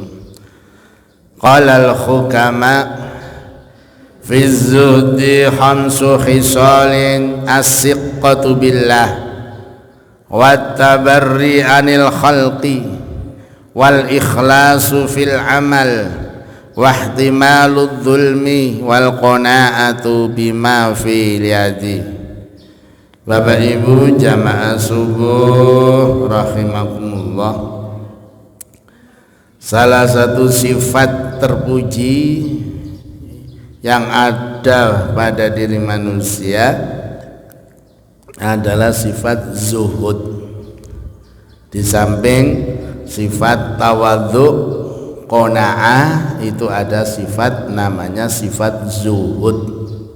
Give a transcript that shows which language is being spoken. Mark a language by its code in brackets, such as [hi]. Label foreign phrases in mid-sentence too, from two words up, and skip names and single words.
[ar] قال الحكماء في الزهد خمس خصال الثقة بالله والتبري عن الخلق والإخلاص في العمل واحتمال الظلم والقناعة بما في اليد. [id] Bapak Ibu jamaah subuh rahimakumullah, salah satu sifat terpuji yang ada pada diri manusia adalah sifat zuhud. Di samping sifat tawadhu, qanaah, itu ada sifat namanya sifat zuhud.